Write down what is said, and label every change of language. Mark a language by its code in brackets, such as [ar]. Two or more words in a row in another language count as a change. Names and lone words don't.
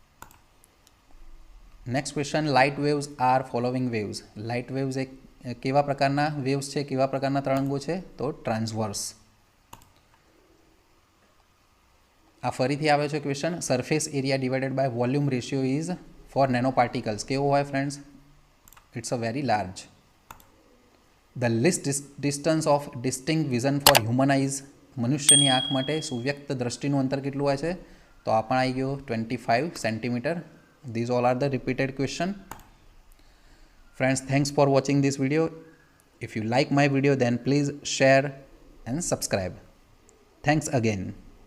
[en] Next question, light waves are following waves. light waves [gu] એક કેવા પ્રકારના વેવ્સ છે, કેવા પ્રકારના તરંગો છે? તો ટ્રાન્સવર્સ. આ ફરીથી આવે છે ક્વેશ્ચન. [en] Surface area divided by volume ratio is for nano particles. [gu] કેવો હોય ફ્રેન્ડ્સ? [en] It's a very large. The least distance of distinct vision for human eyes. [gu] મનુષ્યની આંખ માટે સુવ્યક્ત દ્રષ્ટિનું અંતર કેટલું હોય છે? તો આ પણ આવી ગયો 25 સેન્ટીમીટર. [en] These all are the repeated question. Friends, thanks for watching this video. If you like my video, then please share and subscribe. Thanks again.